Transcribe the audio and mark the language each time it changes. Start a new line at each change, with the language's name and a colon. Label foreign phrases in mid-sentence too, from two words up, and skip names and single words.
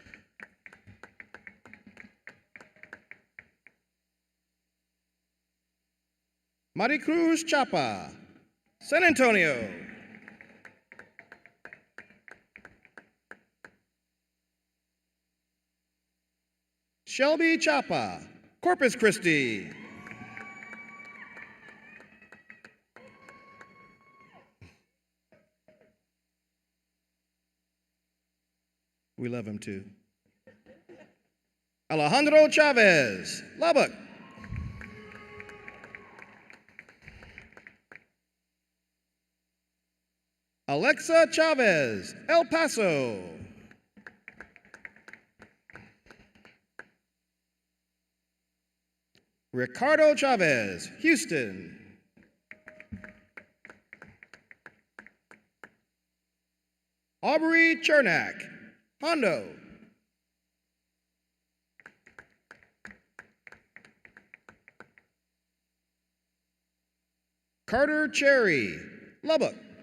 English: Maricruz Chapa, San Antonio. Shelby Chapa, Corpus Christi. We love him too. Alejandro Chavez, Lubbock. Alexa Chavez, El Paso. Ricardo Chavez, Houston. Aubrey Chernak, Hondo. Carter Cherry, Lubbock.